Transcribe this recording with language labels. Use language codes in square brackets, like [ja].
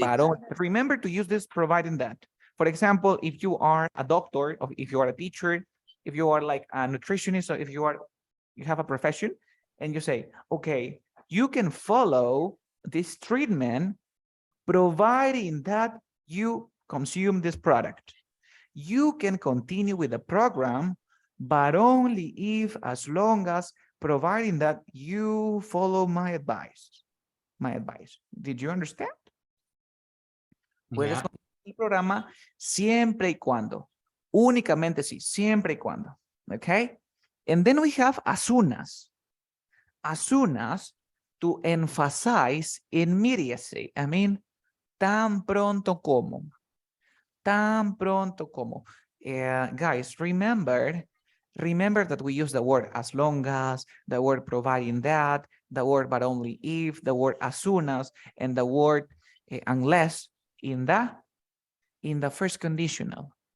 [en] But remember to use this providing that. For example, if you are a doctor, or if you are a teacher, if you are like a nutritionist, or if you have a profession, and you say, okay, you can follow this treatment providing that you consume this product. You can continue with the program, but only if, as long as, providing that you follow my advice. Did you understand? Puedes Yeah. [es] continuar el programa siempre y cuando. Únicamente sí, siempre y cuando. [en] Okay? And then we have as soon as. As soon as, to emphasize immediacy. I mean, [es] tan pronto como. Tan pronto como. [en] Guys, remember that we use the word as long as, the word providing that, the word but only if, the word as soon as, and the word unless in the first conditional.